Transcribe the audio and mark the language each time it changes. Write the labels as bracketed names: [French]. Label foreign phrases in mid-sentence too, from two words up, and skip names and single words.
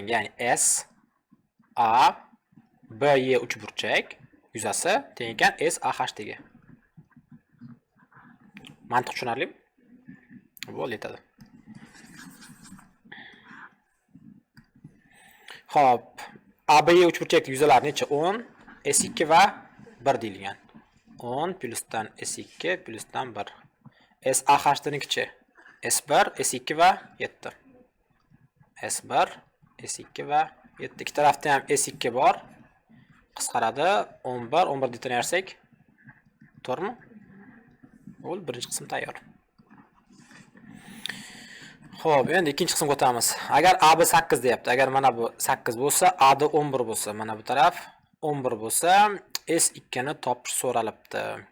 [Uzbek] Ya'ni S A B Y uchburchak yuzasi teng ekan S A H ga. Mantiq tushunarlimi? Bo'ldi yetadi. Xo'p, A B Y uchburchak yuzalari necha? 10, S2 va 1 deyilgan. 10 plusdan S2 plusdan 1. S A H nikichi? S1, S2 va 7. S1, S2 va 7. Ikki tarafda ham S2 bor. Qisqaradi. 11, 11 detanarsak, to'g'rimi? Bo'l, birinchi qism tayyor. Xo'p, endi ikkinchi qismga o'tamiz. Agar A B 8 deyapti. Agar mana bu 8 bo'lsa, A da 11 bo'lsa, mana bu taraf 11 bo'lsa, S2 ni topish so'ralibdi.